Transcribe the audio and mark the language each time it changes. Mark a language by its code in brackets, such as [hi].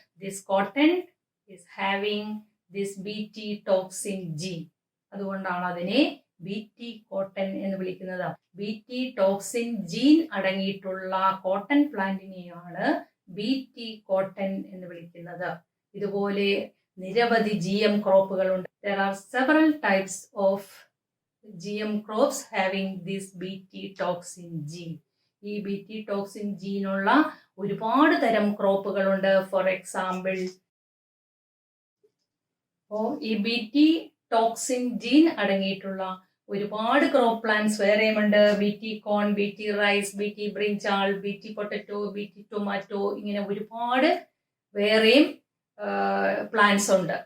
[en] This cotton is having this BT toxin gene. [ml] അതുകൊണ്ടാണ് അതിനെ BT cotton എന്ന് വിളിക്കുന്നത്. BT ടോക്സിൻ ജീൻ അടങ്ങിയിട്ടുള്ള കോട്ടൺ പ്ലാന്റിനെയാണ് BT കോട്ടൺ എന്ന് വിളിക്കുന്നത്. ഇതുപോലെ നിരവധി GM ക്രോപ്പുകളുണ്ട്. [en] There are several types of GM crops having this BT toxin gene. [ml] ഈ BT ടോക്സിൻ ജീനുള്ള ഒരുപാട് തരം ക്രോപ്പുകളുണ്ട്. [en] for example, [ml] ഈ BT ടോക്സിൻ ജീൻ അടങ്ങിയിട്ടുള്ള ഒരുപാട് ക്രോപ്പ് പ്ലാന്റ്സ് വേറെയുമുണ്ട്. BT കോൺ, BT rice, BT brinjal, BT potato, BT tomato, ഇങ്ങനെ ഒരുപാട് വേറെയും plants ഉണ്ട്.